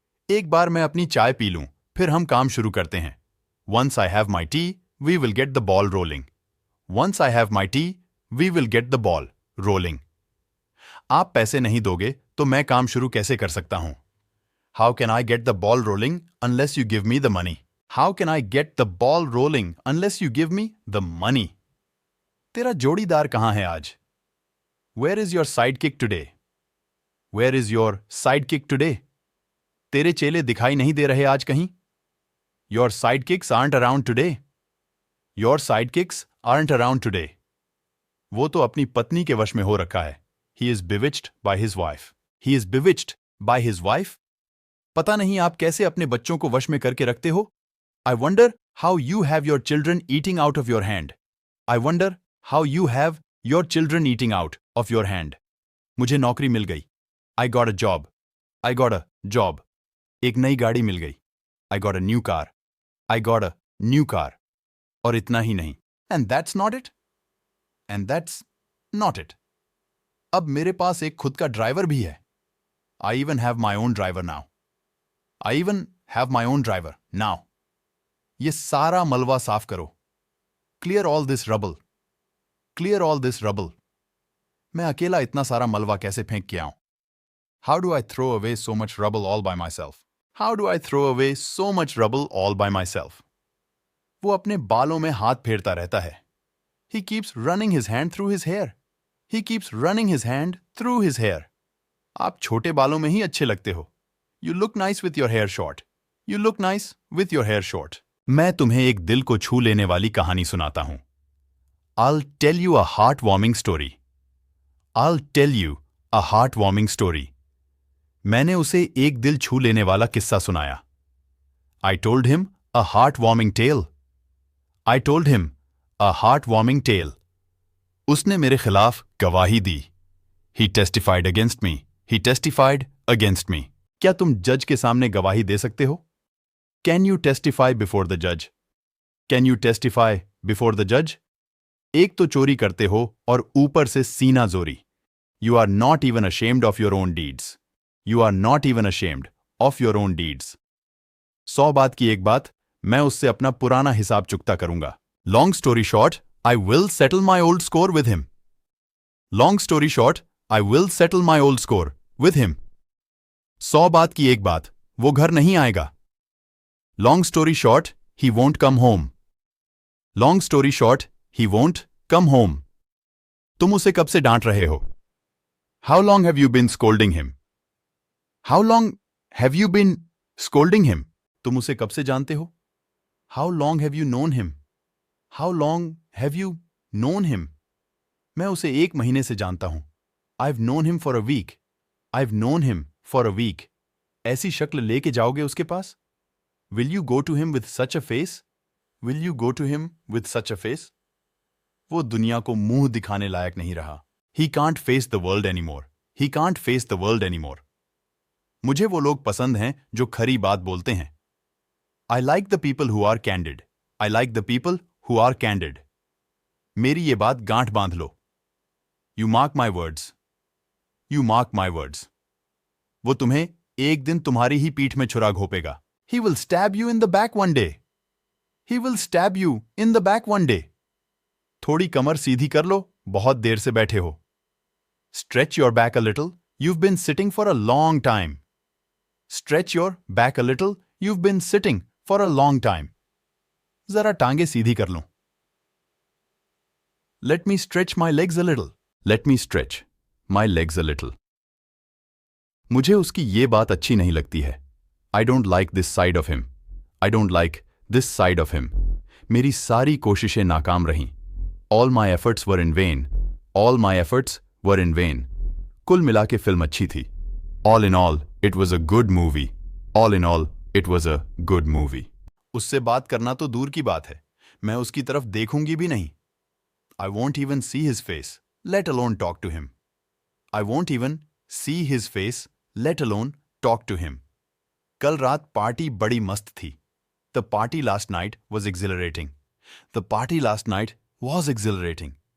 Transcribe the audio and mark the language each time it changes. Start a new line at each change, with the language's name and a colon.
Hindi: एक बार मैं अपनी चाय पी लूं, फिर हम काम शुरू करते हैं.
English: Once I have my tea, we will get the ball rolling. Once I have my tea, we will get the ball rolling.
Hindi: आप पैसे नहीं दोगे तो मैं काम शुरू कैसे कर सकता हूं?
English: How can I get the ball rolling unless you give me the money? How can I get the ball rolling unless you give me the money?
Hindi: तेरा जोड़ीदार कहाँ है आज?
English: Where is your sidekick today? Where is your sidekick today?
Hindi: तेरे चेले दिखाई नहीं दे रहे आज कहीं?
English: Your sidekicks aren't around today. Your sidekicks aren't around today.
Hindi: वो तो अपनी पत्नी के वश में हो रखा है.
English: He is bewitched by his wife. He is bewitched by his wife.
Hindi: पता नहीं आप कैसे अपने बच्चों को वश में करके रखते हो?
English: I wonder how you have your children eating out of your hand. I wonder how you have your children eating out of your hand.
Hindi: मुझे नौकरी मिल गई.
English: I got a job. I got a job.
Hindi: एक नई गाड़ी मिल गई.
English: I got a new car. I got a new car.
Hindi: और इतना ही नहीं.
English: And that's not it. And that's not it.
Hindi: अब मेरे पास एक खुद का ड्राइवर भी है.
English: I even have my own driver now. I even have my own driver now.
Hindi: ये सारा मलबा साफ करो.
English: Clear all this rubble. Clear all this rubble.
Hindi: मैं अकेला इतना सारा मलबा कैसे फेंक के आऊं?
English: How do I throw away so much rubble all by myself? How do I throw away so much rubble all by myself?
Hindi: वो अपने बालों में हाथ फेरता रहता है.
English: He keeps running his hand through his hair. He keeps running his hand through his hair.
Hindi: आप छोटे बालों में ही अच्छे लगते हो.
English: You look nice with your hair short. You look nice with your hair short.
Hindi: मैं तुम्हें एक दिल को छू लेने वाली कहानी सुनाता हूं.
English: I'll tell you a heartwarming story. I'll tell you a heartwarming story.
Hindi: मैंने उसे एक दिल छू लेने वाला किस्सा सुनाया.
English: I told him a heartwarming tale. I told him a heartwarming tale.
Hindi: उसने मेरे खिलाफ गवाही दी.
English: He testified against me. He testified against me.
Hindi: क्या तुम जज के सामने गवाही दे सकते हो?
English: Can you testify before the judge? Can you testify before the judge?
Hindi: एक तो चोरी करते हो और ऊपर से सीना जोरी.
English: You are not even ashamed of your own deeds. You are not even ashamed of your own deeds.
Hindi: 100 बात की एक बात, मैं उससे अपना पुराना हिसाब चुकता करूंगा.
English: Long story short, I will settle my old score with him. Long story short, I will settle my old score with him.
Hindi: 100 बात की एक बात, वो घर नहीं आएगा.
English: Long story short, he won't come home. Long story short, he won't come home.
Hindi: तुम उसे कब से डांट रहे हो?
English: How long have you been scolding him? How long have you been scolding him?
Hindi: तुम उसे कब से जानते हो?
English: How long have you known him? How long have you known him?
Hindi: मैं उसे 1 महीने से जानता हूं.
English: I've known him for a week. I've known him for a week.
Hindi: ऐसी शक्ल लेके जाओगे उसके पास?
English: Will you go to him with such a face? Will you go to him with such a face?
Hindi: वो दुनिया को मुंह दिखाने लायक नहीं रहा.
English: He can't face the world anymore. He can't face the world anymore.
Hindi: मुझे वो लोग पसंद हैं जो खरी बात बोलते हैं.
English: I like the people who are candid. I like the people who are candid.
Hindi: मेरी ये बात गांठ बांध लो.
English: You mark my words. You mark my words.
Hindi: वो तुम्हें एक दिन तुम्हारी ही पीठ में छुरा घोपेगा.
English: He will stab you in the back one day. He will stab you in the back one day.
Hindi: थोड़ी कमर सीधी कर लो, बहुत देर से बैठे हो.
English: Stretch your back a little. You've been sitting for a long time. Stretch your back a little. You've been sitting for a long time.
Hindi: जरा टांगे सीधी कर लो.
English: Let me stretch my legs a little. Let me stretch my legs a little.
Hindi: मुझे उसकी ये बात अच्छी नहीं लगती है.
English: I don't like this side of him. I don't like this side of him.
Hindi: मेरी सारी कोशिशें नाकाम रहीं.
English: All my efforts were in vain. All my efforts were in vain.
Hindi: कुल मिला के फिल्म अच्छी थी.
English: All in all, it was a good movie. All in all, it was a good movie.
Hindi: उससे बात करना तो दूर की बात है. मैं उसकी तरफ देखूंगी भी नहीं.
English: I won't even see his face, let alone talk to him. I won't even see his face, let alone talk to him.
Hindi: कल रात पार्टी बड़ी मस्त थी.
English: The party last night was exhilarating. The party last night was exhilarating.